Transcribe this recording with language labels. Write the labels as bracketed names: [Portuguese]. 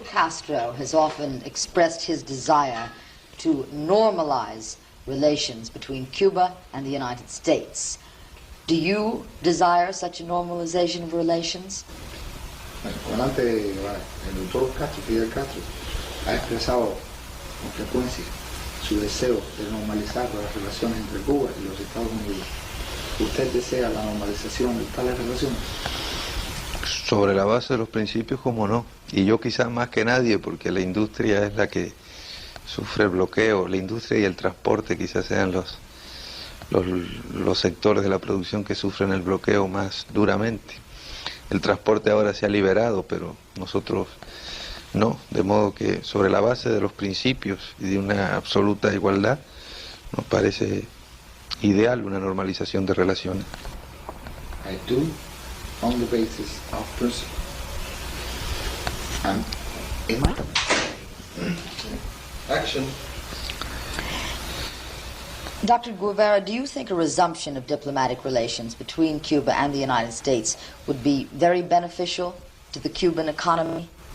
[English] Castro has often expressed his desire to normalize relations between Cuba and the United States. Do you desire such a normalization of relations? [Spanish] Adelante, el doctor Castro, Fidel Castro, ha expresado con frecuencia su deseo de normalizar las relaciones entre Cuba y los Estados Unidos. ¿Usted desea la normalización de tales relaciones? Sobre la base de los principios, como no. Y yo quizás más que nadie, porque la industria es la que sufre el bloqueo. La industria y el transporte quizás sean los sectores de la producción que sufren el bloqueo más duramente. El transporte ahora se ha liberado, pero nosotros no. De modo que sobre la base de los principios y de una absoluta igualdad, nos parece ideal una normalización de relaciones. [English] I do, on the basis of principle. And Action. Dr. Guevara, do you think a resumption of diplomatic relations between Cuba and the United States would be very beneficial to the Cuban economy?